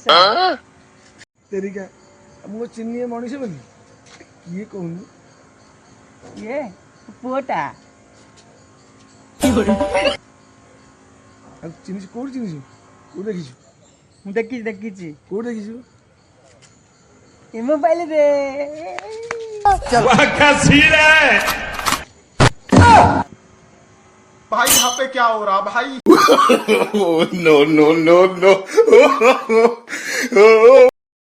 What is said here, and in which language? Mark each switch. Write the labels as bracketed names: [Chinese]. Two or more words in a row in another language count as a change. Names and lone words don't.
[Odia] ତେରିକା ମୁଁ ଚିହ୍ନି ମଣିଷ ବୋଲି କିଏ କହୁନୁ? ଇଏ ପୁଅଟା। ଆଉ ଚିହ୍ନିଛୁ କୋଉଠି ଚିହ୍ନିଛୁ? କୋଉଠି ଦେଖିଛୁ? ମୁଁ ଦେଖିଛି ଦେଖିଛି କୋଉଠି ଦେଖିଛୁ? ଏ ମୋବାଇଲରେ। [Hindi] भाई यहाँ पे क्या हो रहा भाई? [English] no, no, no, no.